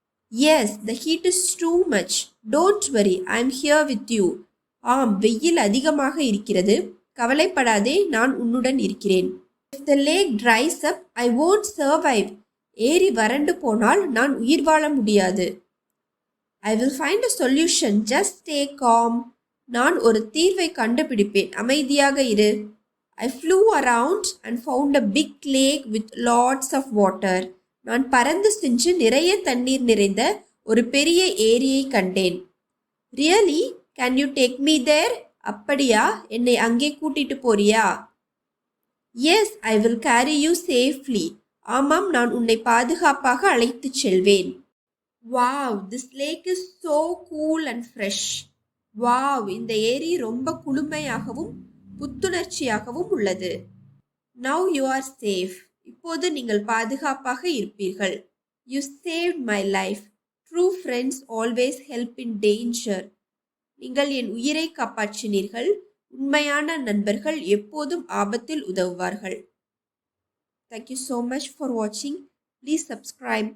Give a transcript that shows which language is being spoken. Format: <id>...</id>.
<en>Yes, the heat is too much. Don't worry, I am here with you.</en> <ta>ஆம், வெயில் அதிகமாக இருக்கிறது, கவலைப்படாதே, நான் உன்னுடன் இருக்கிறேன்.</ta> <en>If the lake dries up, I won't survive.</en> <ta>ஏரி வறண்டு போனால் நான் உயிர் வாழ முடியாது.</ta> <en>I will find a solution. Just stay calm.</en> <ta>நான் ஒரு தீர்வை கண்டுபிடிப்பேன், அமைதியாக இரு.</ta> <en>I flew around and found a big lake with lots of water.</en> <ta>நான் பறந்து சென்று நிறைய தண்ணீர் நிறைந்த ஒரு பெரிய ஏரியை கண்டேன்.</ta> <en>Really? Can you take me there?</en> <ta>அப்படியா, என்னை அங்கே கூட்டிட்டு போறியா?</ta> <en>Yes, I will carry you safely.</en> <ta>ஆமாம், நான் உன்னை பாதுகாப்பாக அழைத்துச் செல்வேன்.</ta> <en>Wow, this lake is so cool and fresh.</en> <ta>Wow, இந்த ஏரி ரொம்ப குளுமையாகவும் புத்துணர்ச்சியாகவும் உள்ளது.</ta> <en>Now you are safe.</en> <ta>இப்போது நீங்கள் பாதுகாப்பாக இருப்பீர்கள்.</ta> <en>You saved my life. True friends always help in danger.</en> <ta>நீங்கள் என் உயிரை காப்பாற்றினீர்கள். உண்மையான நண்பர்கள் எப்போதும் ஆபத்தில் உதவுவார்கள்.</ta> <en>Thank you so much for watching. Please subscribe.</en>